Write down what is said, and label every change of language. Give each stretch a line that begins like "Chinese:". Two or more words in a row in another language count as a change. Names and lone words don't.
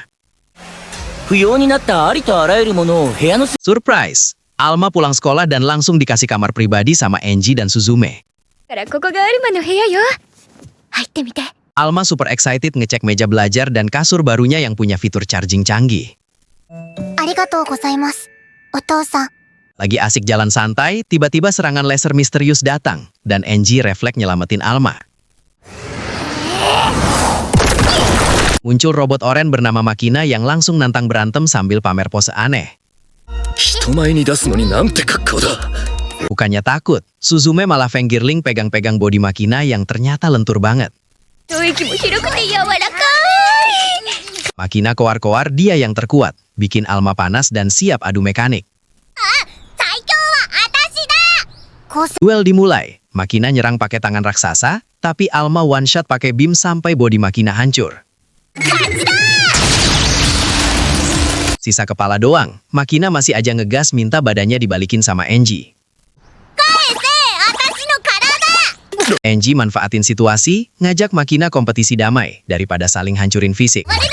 Japanese: 不要になったありとあらゆるものを部屋の
English: Surprise!
Indonesian: Alma pulang sekolah dan langsung dikasih kamar pribadi sama Angie dan Suzume.
Japanese: からここがアルマの部屋よ入ってみて
Indonesian: Alma
English: super excited
Indonesian: ngecek meja belajar dan kasur barunya yang punya fitur charging canggih.
Japanese: ありがとうございますお父さん
Indonesian: Lagi asik jalan santai, tiba-tiba serangan laser misterius datang, dan Angie refleks nyelamatin Alma. Muncul robot oren bernama Makina yang langsung nantang berantem sambil pamer pose aneh.
Japanese: 人前に出すのになんて格好だ。
Indonesian: Bukannya takut, Suzume malah fangirling pegang-pegang body Makina yang ternyata lentur banget.
Japanese: 息も広くて柔らかい
Indonesian: Makina koar-koar dia yang terkuat, bikin Alma panas dan siap adu mekanik.
Japanese: 最強は私だこう
Indonesian: Duel dimulai, Makina nyerang pakai tangan raksasa, tapi Alma
English: one shot
Indonesian: pakai beam sampai body Makina hancur. Sisa kepala doang, Makina masih aja ngegas minta badannya dibalikin sama Enji. Enji manfaatin situasi, ngajak Makina kompetisi damai daripada saling hancurin fisik.